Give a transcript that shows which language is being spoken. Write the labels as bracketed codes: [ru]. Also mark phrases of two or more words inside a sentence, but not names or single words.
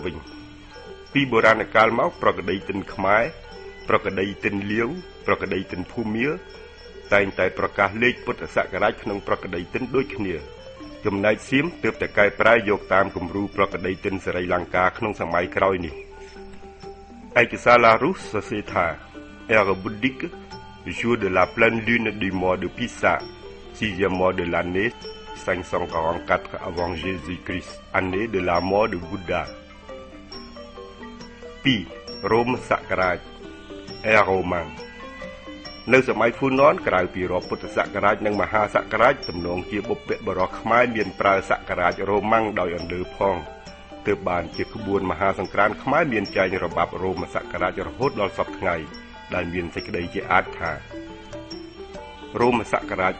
[km] វិញពីបុរាណកាលមកប្រកដីទិនខ្មែរប្រកដីទិនលាវប្រកដីទិនភូមា តែងតែប្រកាសលេខពុទ្ធសករាជក្នុងប្រកដីទិនដូចគ្នាចំណែកសៀមទើបតែកែប្រែយកតាមគំរូប្រកដីទិនសេរីលង្កាក្នុងសម័យក្រោយនេះឯកសារឡារុសសរសេរថា [fr] Era Buddhic jour de la pleine lune du mois de Pisa 6e mois de l'année 544 avant Jésus-Christ année de la mort de Bouddha 2. [km] រោមសករាជ [fr] Era Romain [km] នៅសម័យហ្វូណនក្រៅពីរាប់ពុទ្ធសករាជនិងមហាសករាជទំនងជាបុព្វបុរសខ្មែរមានប្រើសករាជរ៉ូម៉ាំងដោយអន្លើផងទើ បបានជាក្បួនមហាសង្ក្រាន្តខ្មែរមានចែងរបបរ៉ូមសករាជរហូតដល់សព្វថ្ងៃដែលមានសេចក្តីជាអាចថារ៉ូមសករាជ